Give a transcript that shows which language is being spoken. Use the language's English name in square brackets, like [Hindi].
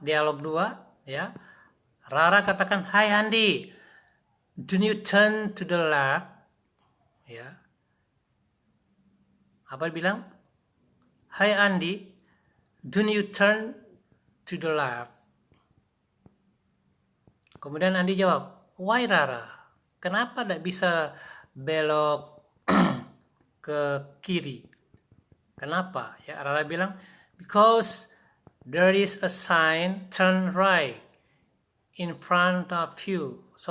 [Indonesian] Dialog 2 ya. Rara katakan, [English] "Hai Andi, do you turn to the left?" Ya. [Indonesian] Apa bilang? [English] "Hai Andi, do you turn to the left?" [Indonesian] Kemudian Andi jawab, [English] "Why Rara? [Indonesian] Kenapa tidak bisa belok ke kiri? Kenapa?" Ya, Rara bilang, [English] "Because there is a sign turn right in front of you.